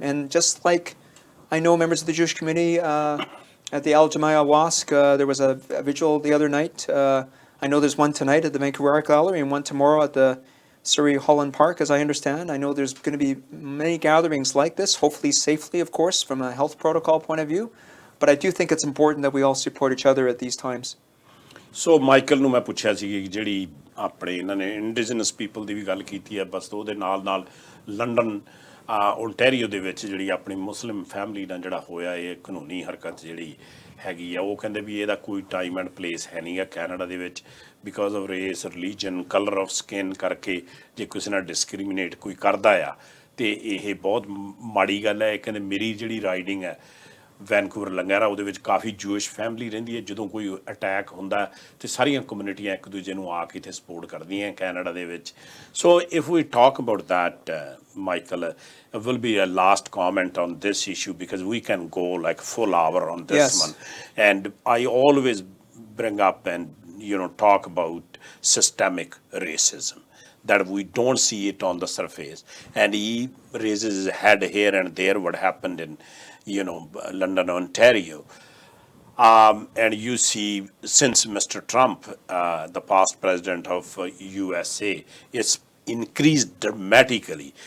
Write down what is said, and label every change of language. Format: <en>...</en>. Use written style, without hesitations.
<en>And just like I know members of the Jewish community at the Al Jamaya Wasq, there was a vigil the other night. I know there's one tonight at the Vancouver Art Gallery and one tomorrow at the Surrey Holland Park, as I understand. I know there's going to be many gatherings like this, hopefully safely, of course, from a health protocol point of view. But I do think it's important that we all support each other at these times.</en> <pa>So Michael ਨੂੰ ਮੈਂ ਪੁੱਛਿਆ ਸੀ ਕਿ ਜਿਹੜੀ ਆਪਣੇ ਇਹਨਾਂ ਨੇ indigenous people ਦੀ ਵੀ ਗੱਲ ਕੀਤੀ ਹੈ ਬਸ ਉਹਦੇ ਨਾਲ ਲੰਡਨ ਓਨਟਾਰੀਓ ਦੇ ਵਿੱਚ ਜਿਹੜੀ ਆਪਣੀ ਮੁਸਲਿਮ ਫੈਮਿਲੀ ਨਾਲ ਜਿਹੜਾ ਹੋਇਆ ਇਹ ਕਾਨੂੰਨੀ ਹਰਕਤ ਜਿਹੜੀ ਹੈਗੀ ਆ ਉਹ ਕਹਿੰਦੇ ਵੀ ਇਹਦਾ ਕੋਈ ਟਾਈਮ ਐਂਡ ਪਲੇਸ ਹੈ ਨਹੀਂ ਗਾ ਕੈਨੇਡਾ ਦੇ ਵਿੱਚ</pa> <en>because of race religion colour of skin</en> <pa>ਕਰਕੇ ਜੇ ਕਿਸੇ ਨਾਲ ਡਿਸਕ੍ਰਿਮੀਨੇਟ ਕੋਈ ਕਰਦਾ ਆ ਤੇ ਇਹ ਬਹੁਤ ਮਾੜੀ ਗੱਲ ਹੈ ਕਹਿੰਦੇ ਮੇਰੀ ਜਿਹੜੀ ਰਾਈਡਿੰਗ ਹੈ ਵੈਨਕੂਵਰ ਲੰਗਾਰਾ ਉਹਦੇ ਵਿੱਚ ਕਾਫੀ ਜੂਇਸ਼ ਫੈਮਿਲੀ ਰਹਿੰਦੀ ਹੈ ਜਦੋਂ ਕੋਈ ਅਟੈਕ ਹੁੰਦਾ ਤੇ ਸਾਰੀਆਂ ਕਮਿਊਨਿਟੀਆਂ ਇੱਕ ਦੂਜੇ ਨੂੰ ਆ ਕੇ ਇੱਥੇ ਸਪੋਰਟ ਕਰਦੀਆਂ ਕੈਨੇਡਾ ਦੇ ਵਿੱਚ</pa> <en>So if we talk about that Michael, will be a last comment on this issue because we can go like full hour on this one. And I always bring up and talk about systemic racism, that we don't see it on the surface. And he raises his head here and there what happened in London, Ontario. And you see, since Mr. Trump, the past president of USA, it's increased dramatically.</en>